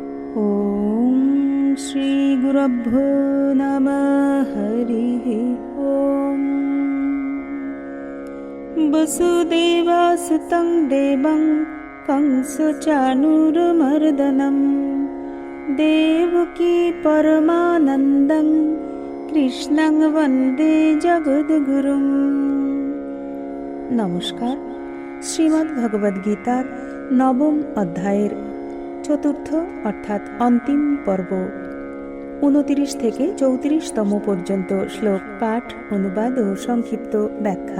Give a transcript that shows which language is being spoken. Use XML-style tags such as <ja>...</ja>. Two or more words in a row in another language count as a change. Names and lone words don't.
<sa>ॐ श्रीगुरुभ्यो नमः। हरिः ॐ। वसुदेवासुतं देवं कंसचाणूरमर्दनं देवकी परमानन्दं কৃষ্ণং বন্দে জগদ্গুরুম।</sa> <bn>নমস্কার। শ্রীমদ্ ভগবদ গীতার নবম অধ্যায়ের চতুর্থ অর্থাৎ অন্তিম পর্ব 29 থেকে 34তম পর্যন্ত শ্লোক পাঠ, অনুবাদ ও সংক্ষিপ্ত ব্যাখ্যা।</bn>